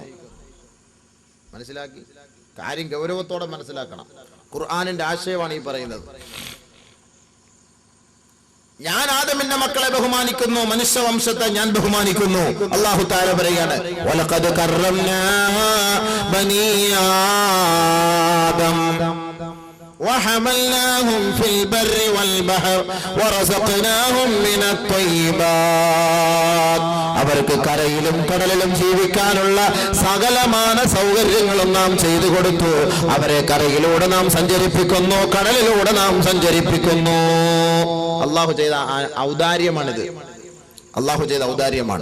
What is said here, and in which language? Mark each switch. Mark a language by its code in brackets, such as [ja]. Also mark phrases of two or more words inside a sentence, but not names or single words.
[ml] മനസ്സിലാക്കി? കാര്യം ഗൗരവത്തോടെ മനസ്സിലാക്കണം. ഖുർആനിന്റെ ആശയമാണ് ഈ പറയുന്നത്. ഞാൻ ആദമിന്റെ മക്കളെ ബഹുമാനിക്കുന്നു, മനുഷ്യവംശത്തെ ഞാൻ ബഹുമാനിക്കുന്നു. [ar] الله تعالى പറയാണ്, ولقد كرمنا بني آدم وحملناهم في البر والبحر ورزقناهم من الطيبات. [ml] അവർക്ക് കരയിലും കടലിലും ജീവിക്കാനുള്ള സകലമാന സൗകര്യങ്ങളും നാം ചെയ്തു കൊടുത്തു. അവരെ കരയിലൂടെ നാം സഞ്ചരിപ്പിക്കുന്നു, കടലിലൂടെ നാം സഞ്ചരിപ്പിക്കുന്നു. അല്ലാഹു ചെയ്ത ഔദാര്യമാണിത്. അല്ലാഹു ചെയ്ത ഔദാര്യമാണ്.